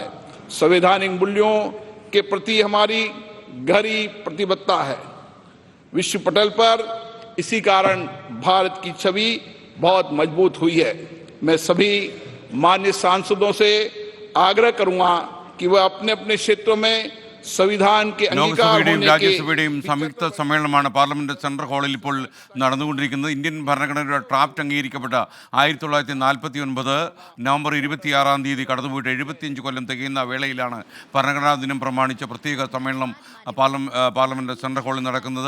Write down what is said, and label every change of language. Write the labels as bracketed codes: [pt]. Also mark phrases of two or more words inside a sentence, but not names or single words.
[hi] संवैधानिक मूल्यों के प्रति हमारी गहरी प्रतिबद्धता है। विश्व पटल पर इसी कारण भारत की छवि बहुत मजबूत हुई है। मैं सभी मान्य सांसदों से आग्रह करूंगा कि वह अपने अपने क्षेत्रों में संविधान के अंगीकार [ml] ലോക്സഭയുടെയും [hi] होने के [ml] രാജ്യസഭയുടെയും സംയുക്ത സമ്മേളനമാണ് പാർലമെന്റ് സെൻട്രൽ ഹാളിൽ ഇപ്പോൾ നടന്നുകൊണ്ടിരിക്കുന്നത്. ഇന്ത്യൻ ഭരണഘടനയുടെ ഡ്രാഫ്റ്റ് അംഗീകരിക്കപ്പെട്ട 1949 നവംബർ 26 കടന്നുപോയിട്ട് 75 കൊല്ലം തികയുന്ന വേളയിലാണ് ഭരണഘടനാ ദിനം പ്രമാണിച്ച പ്രത്യേക സമ്മേളനം പാർലമെന്റ് സെൻട്രൽ ഹാളിൽ നടക്കുന്നത്.